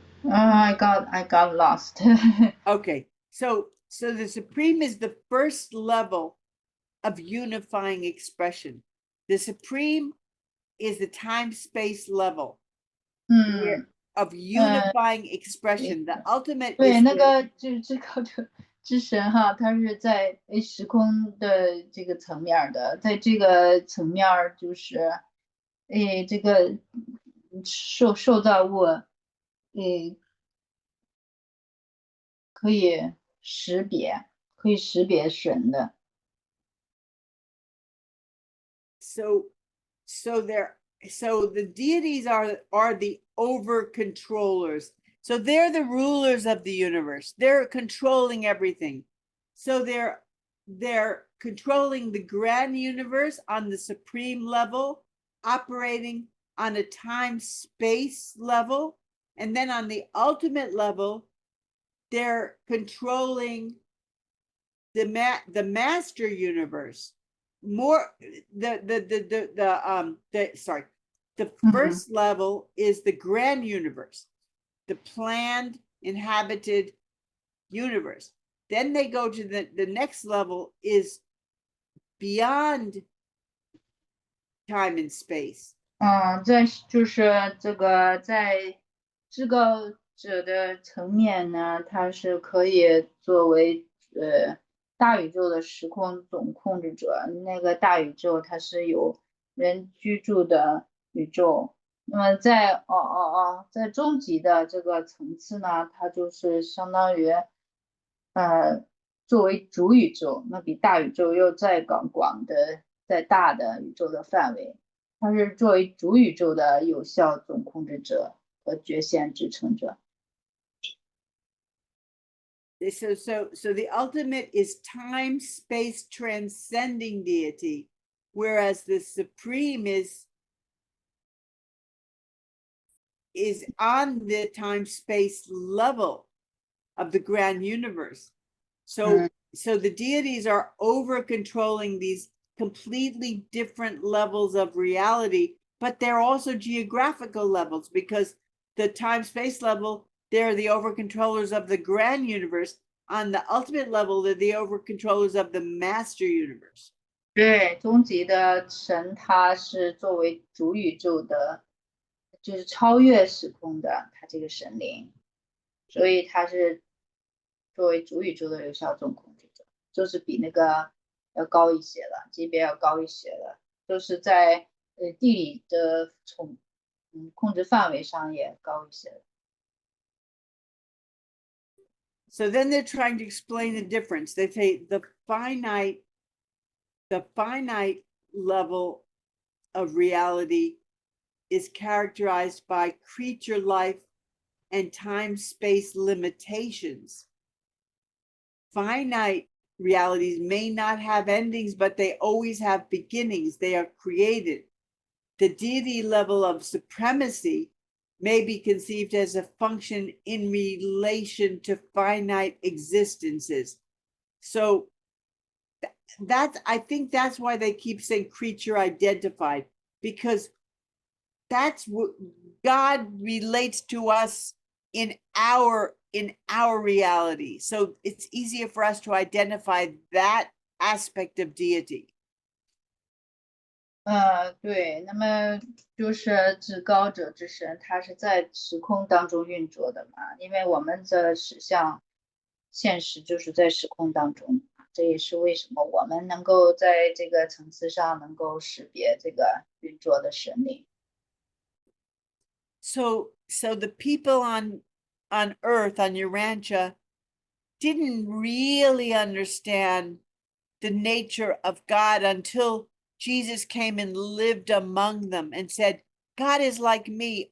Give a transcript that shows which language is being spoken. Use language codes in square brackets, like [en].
[en] I got lost. Okay, so the supreme is the first level of unifying expression. The supreme is the time-space level of unifying expression. The ultimate [zh] 对， [en] is [zh] 那 [en] the- [zh] 个就是至高者之神哈，他是在时空的这个层面的，在这个层面就是，这个受造物，可以识别神的。 [en] So the deities are the over controllers. So they're the rulers of the universe. They're controlling everything. So they're controlling the grand universe on the supreme level, operating on a time-space level, and then on the ultimate level, they're controlling the master universe. More the first level is the grand universe, the planned inhabited universe. Then they go to the next level is beyond time and space. [zh] 在就是这个在至高者的层面呢，它是可以作为大宇宙的时空总控制者。那个大宇宙它是有人居住的宇宙。那么在在终极的这个层次呢，它就是相当于作为主宇宙，那比大宇宙又再广的再大的宇宙的范围。它是作为主宇宙的有效总控制者和觉现支撑者。 [en] So the ultimate is time, space transcending deity, whereas the supreme is on the time space level of the grand universe. So the deities are over controlling these completely different levels of reality, but they're also geographical levels, because the time-space level, they're the over controllers of the grand universe. On the ultimate level, they're the over controllers of the master universe. [zh] 对，终极的神它是作为主宇宙的，就是超越时空的，它这个神灵，所以它是作为主宇宙的有效总控制者，就是比那个要高一些了，级别要高一些了，就是在地理的控制范围上也高一些了。 [en] So then they're trying to explain the difference. They say the finite level of reality is characterized by creature life and time-space limitations. Finite realities may not have endings, but they always have beginnings. They are created. The deity level of supremacy may be conceived as a function in relation to finite existences. So I think that's why they keep saying creature identified, because that's what God relates to us in our reality. So it's easier for us to identify that aspect of deity. [zh] 对，那么就是至高者之神，他是在时空当中运作的嘛，因为我们的实相现实就是在时空当中，这也是为什么我们能够在这个层次上能够识别这个运作的神灵。 [en] So the people on Earth, on Urantia, didn't really understand the nature of God until Jesus came and lived among them and said, God is like me.